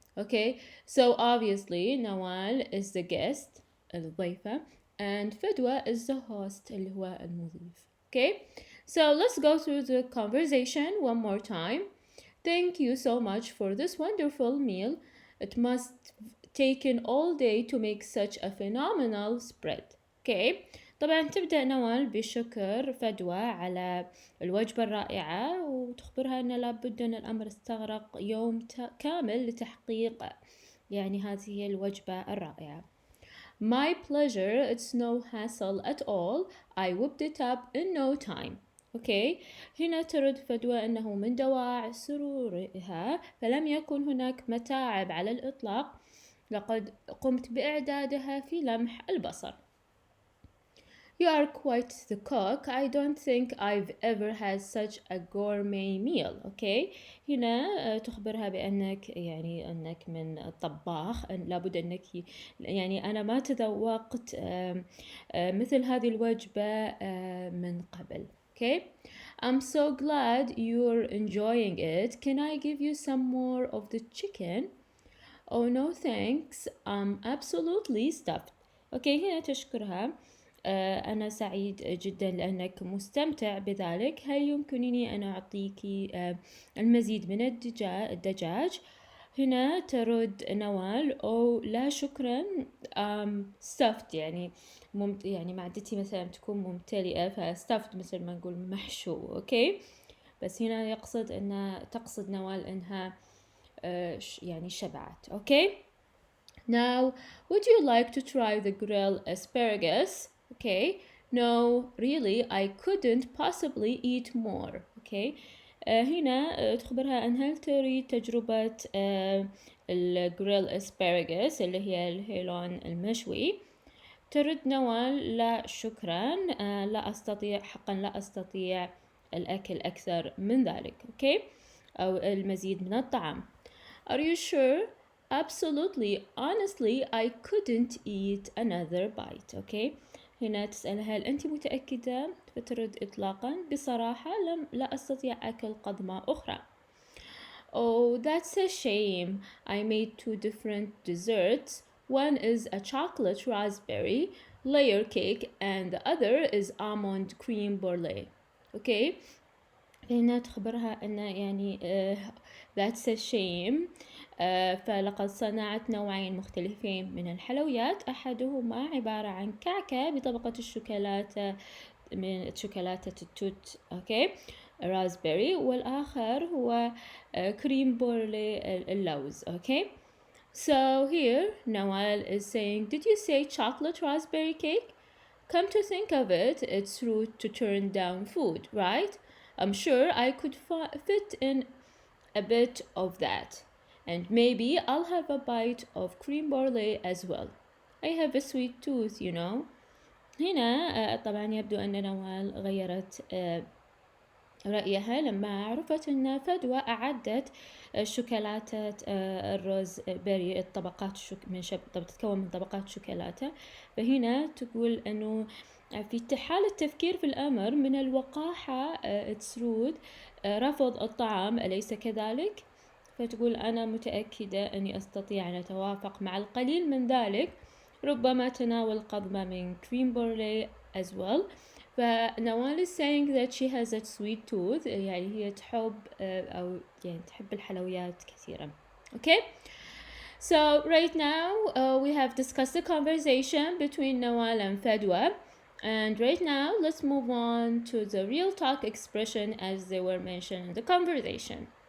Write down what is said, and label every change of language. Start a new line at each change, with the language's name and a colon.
English: Okay, so obviously Nawal is the guest,
Arabic: الضيفة,
English: and Fadwa is the host,
Arabic: اللي هو المضيف.
English: Okay, so let's go through the conversation one more time. Thank you so much for this wonderful meal. It must have taken all day to make such a phenomenal spread.
Arabic: Okay, طبعا تبدأ نوال بشكر فدوى على الوجبة الرائعة وتخبرها أن لابد أن الأمر استغرق يوم كامل لتحقيق يعني هذه الوجبة الرائعة.
English: My pleasure, it's no hassle at all. I whipped it up in no time. Okay.
Arabic: هنا ترد فدوى أنه من دواعي سرورها فلم يكن هناك متاعب على الإطلاق، لقد قمت بإعدادها في لمح البصر.
English: You are quite the cook. I don't think I've ever had such a gourmet meal. Okay.
Arabic: هنا تخبرها بأنك يعني أنك من الطباخ، لابد أنك يعني أنا ما تذوقت مثل هذه الوجبة من قبل.
English: Okay. I'm so glad you're enjoying it. Can I give you some more of the chicken? Oh no thanks. I'm absolutely stuffed.
Arabic: اوكي هنا تشكرها. أنا سعيد جدا لأنك مستمتع بذلك. هل يمكنني أن أعطيك المزيد من الدجاج؟ هنا ترد نوال أو لا شكرا. stuffed يعني يعني معدتي مثلا تكون ممتلئة، فstuffed مثل ما نقول محشو. أوكي بس هنا تقصد نوال إنها يعني شبعت.
English: Okay now would you like to try the grilled asparagus? Okay no really I couldn't possibly eat more.
Arabic: Okay هنا تخبرها أن هل تريد تجربة الجريل asparagus اللي هي الهيلون المشوي؟ ترد نوال لا شكرا. لا أستطيع حقا، لا أستطيع الأكل أكثر من ذلك. okay أو المزيد من الطعام.
English: Are you sure? Absolutely. Honestly, I couldn't eat another bite. Okay.
Arabic: هنا تسألها هل أنت متأكدة؟ فترد إطلاقا بصراحة لا أستطيع أكل قضمة أخرى.
English: Oh, that's a shame. I made 2 different desserts. One is a chocolate raspberry layer cake and the other is almond cream brulee. Okay.
Arabic: هنا تخبرها أن يعني
English: that's a shame.
Arabic: فلقد صنعت نوعين مختلفين من الحلويات، أحدهما عبارة عن كعكة بطبقة الشوكولاتة من شوكولاتة التوت أوكي رازبيري، والآخر هو كريم بورلي اللوز.
English: Okay so here Nawal is saying, did you say chocolate raspberry cake? Come to think of it, it's rude to turn down food, right? I'm sure I could fit in a bit of that. And maybe I'll have a bite of cream brulee as well. I have a sweet tooth, you know.
Arabic: هنا طبعا يبدو أن نوال غيرت رأيها لما عرفت أن فدوى أعدت شوكولاتة الروز بيري الطبقات تتكون من طبقات شوكولاتة. فهنا تقول أنه في حال التفكير في الأمر من الوقاحة
English: it's rude
Arabic: رفض الطعام أليس كذلك؟ فتقول أنا متأكدة أني أستطيع أن أتوافق مع القليل من ذلك، ربما تناول قضمة من
English: cream brulee as well.
Arabic: فنوال
English: is saying that she has a sweet tooth
Arabic: يعني هي تحب أو يعني تحب الحلويات كثيرا.
English: Okay so right now we have discussed the conversation between Nawal and Fadwa, and right now let's move on to the real talk expression as they were mentioned in the conversation.